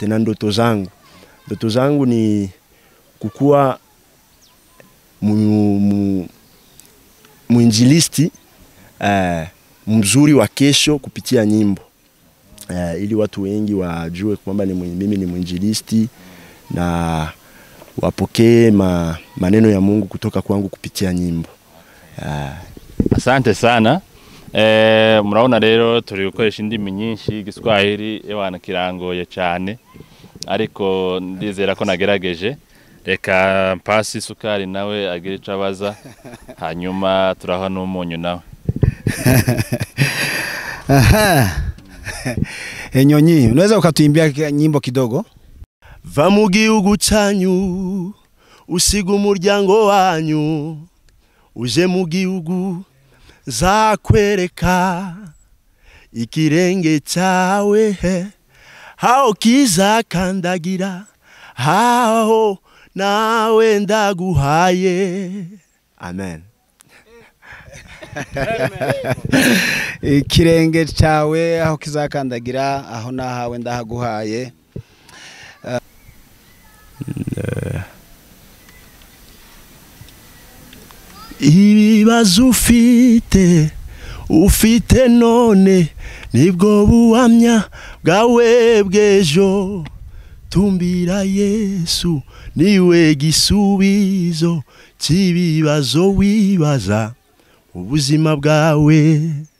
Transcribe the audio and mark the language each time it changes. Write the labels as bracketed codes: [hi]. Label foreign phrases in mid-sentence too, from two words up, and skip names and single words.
[sw] Na ndoto zangu ni kukua muinjilisti mzuri wa kesho kupitia nyimbo, ili watu wengi wajue kwamba mimi ni muinjilisti na wapokee maneno ya Mungu kutoka kwangu kupitia nyimbo. Asante sana. [rw] Muraona rero turi gukoresha indimi nyinshi, Igiswahili ewana kirangoye cyane, ariko ndizera ko nagerageje. Reka mpasi Sukari nawe agire ico abaza, hanyuma turaha n'umunyu nawe. [sw] Nyonyi, unaweza ukatuimbia nyimbo kidogo? [rw] Va mu gihugu cyanyu, usiga umuryango wanyu, uje mu gihugu zakwereka ikirenge cyawe, hao kizakandagira, hao nawe ndaguhaye. Amen. Ikirenge cyawe aho kizakandagira, aho nahawe ndahaguhaye. Ibibazo ufite none nibwo buhamya bwawe bw'ejo, tumbira Yesu niwe gisubizo cy'ibibazo wibaza ubuzima bwawe.